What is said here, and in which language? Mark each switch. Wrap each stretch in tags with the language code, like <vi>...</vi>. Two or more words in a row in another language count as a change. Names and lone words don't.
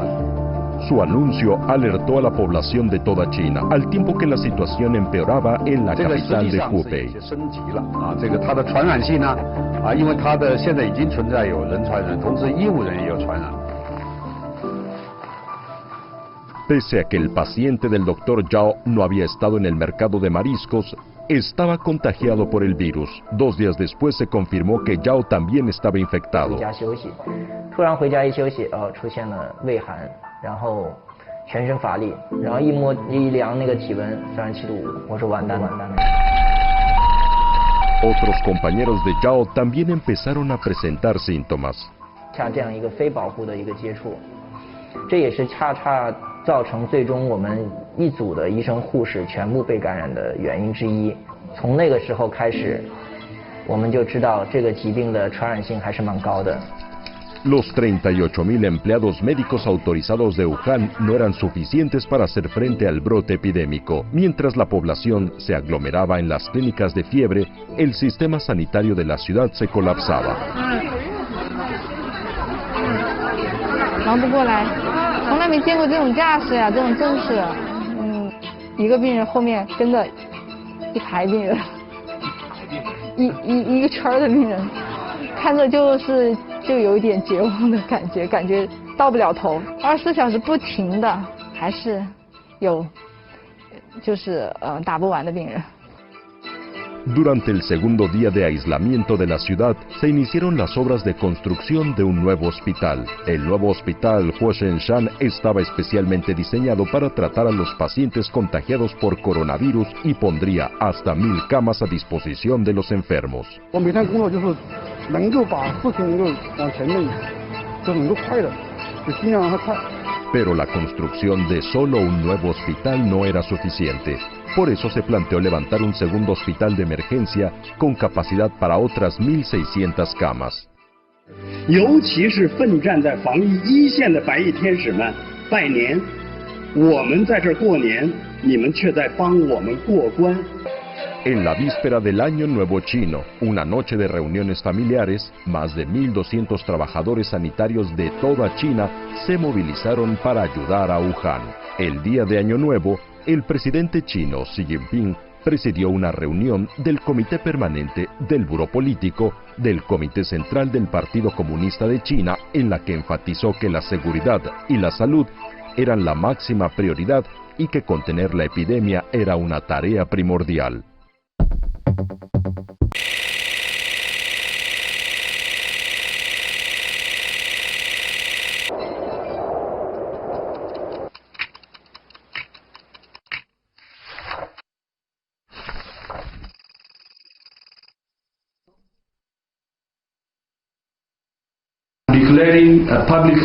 <es>Su anuncio alertó a la población de toda China, al tiempo que la situación empeoraba en la capital de Hubei.</es> <zh>升级了啊，这个它的传染性呢，因为它的现在已经存在有人传人，同时医务人也有传染。</zh> <es>Pese a que el paciente del doctor Zhao no había estado en el mercado de mariscos, estaba contagiado por el virus. 2 días después se confirmó que Zhao también estaba infectado.</es> <zh>突然回家一休息，出现了畏寒，然后全身乏力，然后一量那个体温37.5度，我说完蛋了。</zh> <es>Otros compañeros de Zhao también empezaron a presentar síntomas.</es> <zh>像这样一个非保护的一个接触，这也是恰造成最终我们一组的医生护士全部被感染的原因之一。从那个时候开始，我们就知道这个疾病的传染性还是蛮高的。</zh> <es>Los 38.000 empleados médicos autorizados de Wuhan no eran suficientes para hacer frente al brote epidémico. Mientras la población se aglomeraba en las clínicas de fiebre, el sistema sanitario de la ciudad se colapsaba.</es> <zh>忙不过来，从来没见过这种架势呀，这种阵势。一个病人后面跟着一排病人，一个圈的病人，看着就有一点绝望的感觉，感觉到不了头。24小时不停的，还是有就是打不完的病人。</zh> <es>Durante el segundo día de aislamiento de la ciudad, se iniciaron las obras de construcción de un nuevo hospital. El nuevo hospital Huoshenshan estaba especialmente diseñado para tratar a los pacientes contagiados por coronavirus y pondría hasta 1000 camas a disposición de los enfermos.</es> <zh>我每天工作就是能够把事情能够往前面，就能够快的，就尽量让它快。</zh> <es>Pero la construcción de solo un nuevo hospital no era suficiente. Por eso se planteó levantar un segundo hospital de emergencia con capacidad para otras 1.600 camas.</es> <zh>尤其是奋战在防疫一线的白衣天使们，拜年，我们在这过年，你们却在帮我们过关。</zh> <es>En la víspera del Año Nuevo Chino, una noche de reuniones familiares, más de 1.200 trabajadores sanitarios de toda China se movilizaron para ayudar a Wuhan. El día de Año Nuevo, el presidente chino Xi Jinping presidió una reunión del Comité Permanente del Buró Político del Comité Central del Partido Comunista de China, en la que enfatizó que la seguridad y la salud eran la máxima prioridad y que contener la epidemia era una tarea primordial.</es> <en>Declaring a public</en>